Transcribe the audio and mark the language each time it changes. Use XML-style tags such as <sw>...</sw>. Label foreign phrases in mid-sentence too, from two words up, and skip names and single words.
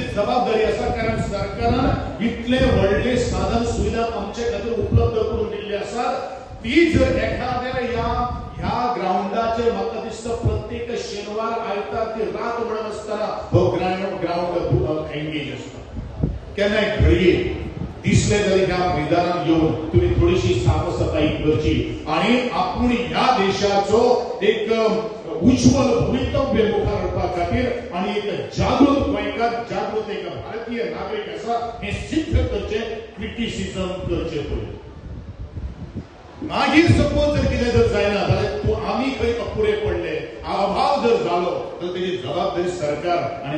<kok>जबाबदारी आसा कारण सरकारान इतले व्हडले साधन सुविधा आमचे खातीर उपलब्ध करून दिल्ली आसात ती जर एखाद्या ह्या ग्राउंडाचेर म्हाका दिसता प्रत्येक शेनवार आयतार ती रात म्हणून आसतना हो</kok> <en>ground engage</en> <kok>आसता केन्नाय घडये दिसले जाल्यार ह्या मैदानात येऊन तुम्ही थोडीशी साफसफाई करची आणि आपण ह्या देशाचो एक उज्ज्वल भवितव्य मुखार हाडपा खातीर आणि एक जागृत गोंयकार जागृत एक भारतीय नागरिक आसा हे सिद्ध करचे क्रिटिसिझम करचे पडले मागीर सपोज जर कितें जर जायना जाल्यार तूं आमी खंय अपुरे पडले अभाव जर जालो तर तेजी जबाबदारी सरकार आणि</kok>